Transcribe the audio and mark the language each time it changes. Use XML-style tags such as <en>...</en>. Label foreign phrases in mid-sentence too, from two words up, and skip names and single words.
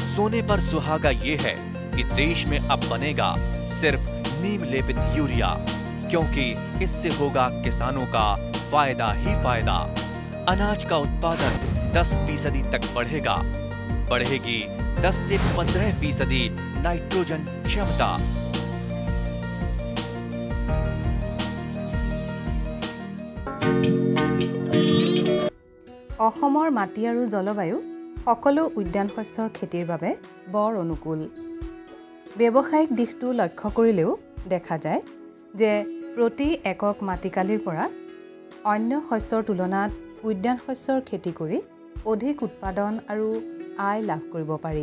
<hi>सोने पर सुहागा ये है कि देश में अब बनेगा सिर्फ नीम लेपित यूरिया, क्योंकि इससे होगा किसानों का फायदा ही फायदा। अनाज का उत्पादन 10% तक बढ़ेगा, बढ़ेगी 10 से 15% नाइट्रोजन क्षमता।</hi> <as>অসমৰ মাটি আৰু জলবায়ু সকলো উদ্যান শস্যৰ খেতিৰ বাবে বৰ অনুকূল। ব্যৱসায়িক দিশটো লক্ষ্য কৰিলেও দেখা যায় যে প্ৰতি একক মাটিকালিৰ পৰা অন্য শস্যৰ তুলনাত উদ্যান শস্যৰ খেতি কৰি অধিক উৎপাদন আৰু আয় লাভ কৰিব পাৰি।</as>